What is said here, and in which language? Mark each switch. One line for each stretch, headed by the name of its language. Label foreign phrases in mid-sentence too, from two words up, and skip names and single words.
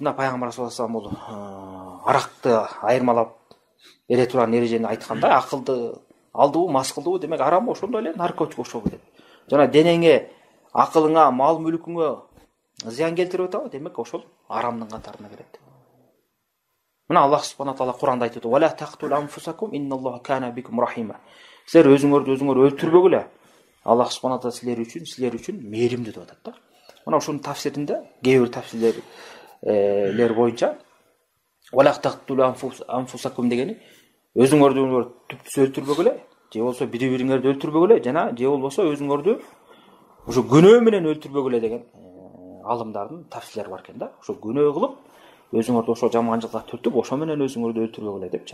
Kyrgyz: Мына пайгамбар
Arabic: صلى الله عليه وسلم
Kyrgyz: бул аракты айырмалап эре турган эрежени айтканда, акылды алдыбы, мас кылдыбы, демек арам, ошондой эле наркотик ошол келет. Жана денеңе, акылыңа, мал мүлкүңө зыян келтирип атабы, демек ошол арамдын катарына кирет. Мына Аллах
Arabic: سبحانه وتعالى
Kyrgyz: Куранда айтып атат:
Arabic: "ولا تقتلوا أنفسكم إن الله كان بكم رحيما."
Kyrgyz: Силер өзүңөрдү өлтүрбөгүлө. Аллах
Arabic: سبحانه وتعالى
Kyrgyz: силер үчүн мээримдүү деп атат да. Мына ушунун тафсиринде кээ бир тафсирлер боюнча
Arabic: "ولا تقتلوا أنفسكم"
Kyrgyz: дегени өзүңөрдү түптүз өлтүрбөгүлө, же болбосо бири-бириңерди өлтүрбөгүлө, жана же болбосо өзүңөрдү ошо күнөө менен өлтүрбөгүлө деген алымдардын тафсирлери бар экен да. Ошо күнөө кылып, өзүңөрдү ошо жаманчылыкка түртүп, ошо менен өзүңөрдү өлтүрбөгүлө депчи.